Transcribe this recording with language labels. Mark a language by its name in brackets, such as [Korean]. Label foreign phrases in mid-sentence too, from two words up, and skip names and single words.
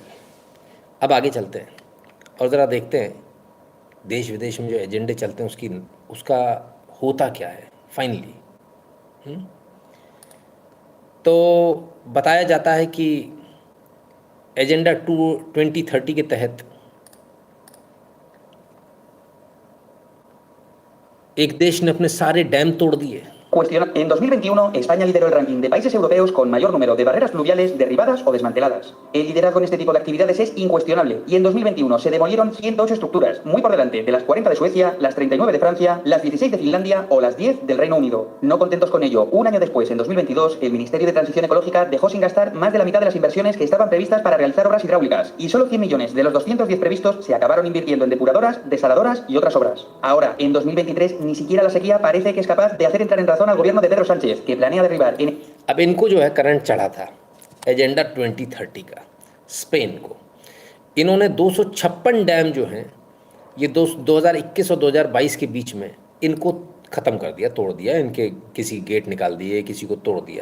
[Hindi] अब आगे चलते हैं और ज़रा देखते हैं देश विदेश में जो एजेंडे चलते हैं उसका होता क्या है फाइनली. तो बताया जाता है कि एजेंडा 2030 के तहत एक देश ने अपने सारे डैम तोड़ दिए. [Spanish] En 2021, España lideró el ranking de países europeos con mayor número de barreras fluviales derribadas o desmanteladas. El liderazgo en este tipo de actividades es incuestionable y en 2021 se demolieron 108 estructuras, muy por delante de las 40 de Suecia, las 39 de Francia, las 16 de Finlandia o las 10 del Reino Unido. No contentos con ello, un año después, en 2022, el Ministerio de Transición Ecológica dejó sin gastar más de la mitad de las inversiones que estaban previstas para realizar obras hidráulicas y solo 100 millones de los 210 previstos se acabaron invirtiendo en depuradoras, desaladoras y otras obras. Ahora, en 2023, ni siquiera la sequía parece que es capaz de hacer entrar en razón al gobierno de Pedro Sánchez, que planea derribar en... [Hindi] अब इनको जो है करंट चढ़ा था एजेंडा 2030 का. स्पेन को इन्होंने 256 डैम जो हैं ये 2021 और 2022 के बीच में इनको ख़त्म कर दिया, तोड़ दिया. इनके किसी गेट निकाल दिए, किसी को तोड़ दिया.